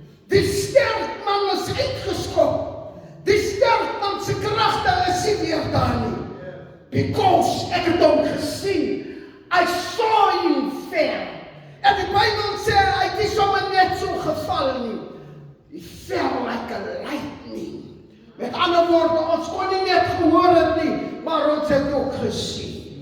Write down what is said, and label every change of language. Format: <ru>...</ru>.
<af>Die sterkman is uitgeskop. Die sterkman se kragte is nie meer daar nie.</af> <en>Because</en> <af>ek het hom gesien.</af> <en>I saw him fair.</en> <af>En die Bybel sê, hy het nie sommer net so geval nie.</af> <en>He fell like a lightning.</en> <af>Met ander woorde, ons kon nie net gehoor het nie, maar ons het ook gesien.</af>